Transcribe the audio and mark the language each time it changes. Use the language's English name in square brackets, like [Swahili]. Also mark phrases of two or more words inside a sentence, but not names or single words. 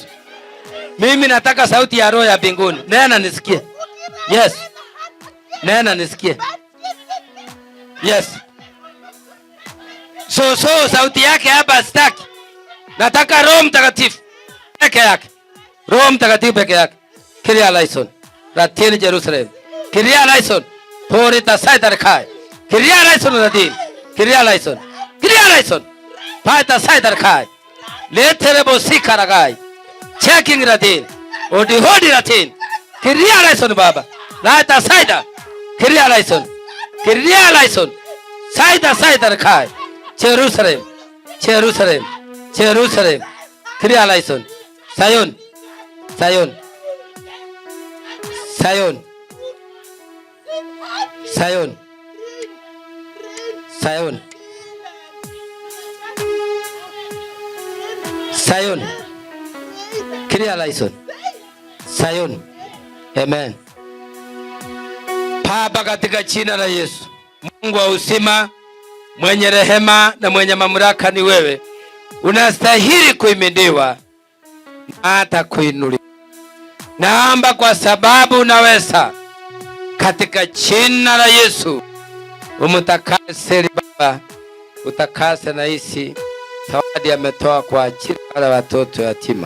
[Swahili] Mimi nataka sauti ya roho ya mbinguni. Nena nisikie. Yes. Nena nisikie. Yes. So sauti yake hapa sitaki. Nataka Roho Mtakatifu peke yake. Roho Mtakatifu peke yake. Kiria Laison. Ratini Jerusalem. Kiria Laison. Pori tasai kai. Kiria Laison Ratin. Kiria Laison. Kiria Laison. Pai tasai kai. Leterebo sikaragai. Checking Ratin. Odi hodi Ratin. Kiria Laison Baba. Laita saida. Kiria Laison. Kiria Laison. Saida kai. Jerusalem. Jerusalem. Jerusalem. Kiria Laison. Zion. Zion. Zion. Zion. Zion. Zion. Kiria Laison. Zion. Amen. Baba, katika jina la Yesu, Mungu wa uzima, mwenye rehema na mwenye mamlaka ni wewe. Unastahili kuhimidiwa na hata kuinuliwa. Naomba kwa sababu unaweza, katika jina la Yesu, umtakase Baba, utakase na hisi zawadi ametoa kwa ajili ya watoto yatima.